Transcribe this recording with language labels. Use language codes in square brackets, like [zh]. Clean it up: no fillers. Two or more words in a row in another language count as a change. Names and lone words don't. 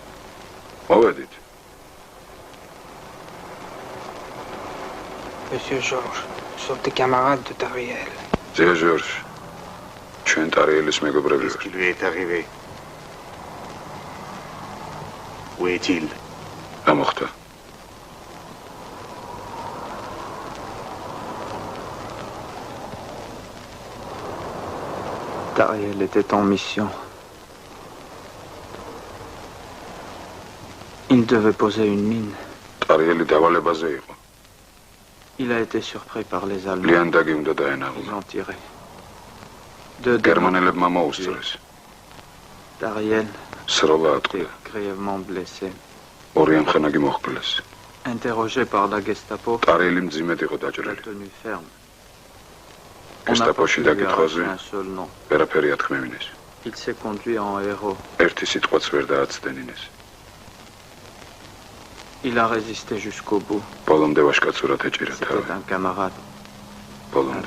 [ka] მოვედით. [fr] Monsieur Georges, nous sommes des camarades de Tariel. [ka] ზეა ჟორჟ. ჩვენ ტარიელის მეგობრები [fr] Qu'est-ce [ka] ვართ. [fr] qui lui est arrivé? Où est-il? [ka] რა მოხდა? [fr] Tariel était en mission. Il devait poser une mine. [ka] ტარიელი დავალებაზე იყო. [fr] Il a été surpris par les Allemands. [ka] ლიანდაგი უნდა [fr] Ils [ka] დაენაღლა. [fr] ont tiré. Deux [ka] გერმანელებმა მოუსწრეს. [fr] Tariel [ka] სროლა [fr] était [ka] ატყდა. [fr] grièvement blessé. [ka] ორი ამხანაგი მოჰკვლეს. [fr] Interrogé par la Gestapo, [ka] ტარიელი მძიმედ იყო [fr] il a [ka] დაჭრილი. [fr] tenu ferme. On n'a pas [ka] გესტაპოში [fr] pu lui [ka] დაკითხვაზე [fr] arracher un seul nom. [ka] ვერაფერი ათქმევინეს. [fr] Il s'est conduit en héros. [ka] ერთი სიტყვაც ვერ დააცდენინეს. [fr] Il a résisté jusqu'au bout. [ka] ბოლომდე ვაშკაცურად ეჭირა თავი. [fr] C'était un camarade, un [ka] ბოლომდე.